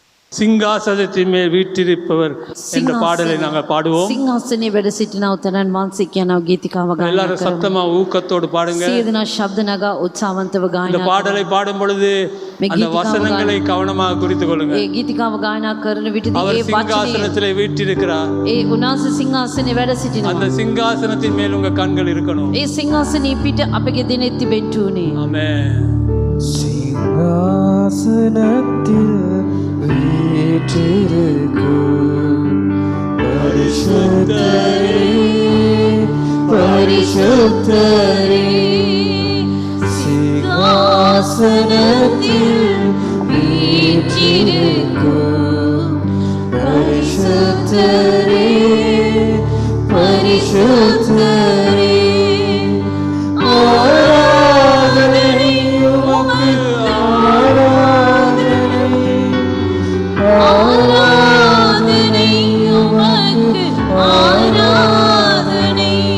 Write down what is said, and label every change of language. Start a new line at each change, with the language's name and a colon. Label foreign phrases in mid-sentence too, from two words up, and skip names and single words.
Tamil: சிங்காசனத்தின் மேல் வீற்றிருப்பவர் என்ற பாடலை நாங்கள் பாடுவோம்.
Sinhala: සිංහාසනයේ වැඩ සිටින උතරන් වහන්සේ කියන ගීතිකාව ගායනා
Tamil: எல்லாரும்
Sinhala: කරමු.
Tamil: சத்தமா ஊக்கத்தோடு பாடுங்க.
Sinhala: සියදෙනා ශබ්ද නගා උත්සාහවන්තව
Tamil: இந்த
Sinhala: ගායනා
Tamil: பாடலை பாடும் பொழுது அந்த வசனங்களை கவனமாக குறித்துக் கொள்ளுங்க.
Sinhala: ඒ ගීතිකාව ගායනා කරන විටදී
Tamil: அவர்
Sinhala: ඒ වචනේ
Tamil: சிங்காசனத்திலே வீற்றிருக்கிறார்.
Sinhala: ඒ උන්වහන්සේ සිංහාසනයේ වැඩ සිටිනවා.
Tamil: அந்த சிங்காசனத்தின் மேல் உங்க கண்கள் இருக்கணும்.
Sinhala: ඒ සිංහාසනයේ පිට අපගේ දිනෙත් තිබෙන්න ඕනේ.
Tamil: ஆமென். சிங்காசனத்தில் வீற்றிருக்கும் பரிசுத்தரே பரிசுத்தரே சிங்காசனத்தில் வீற்றிருக்கும் பரிசுத்தரே பரிசுத்தரே ஆராதனை உமக்கு ஆராதனை உமக்கு ஆராதனை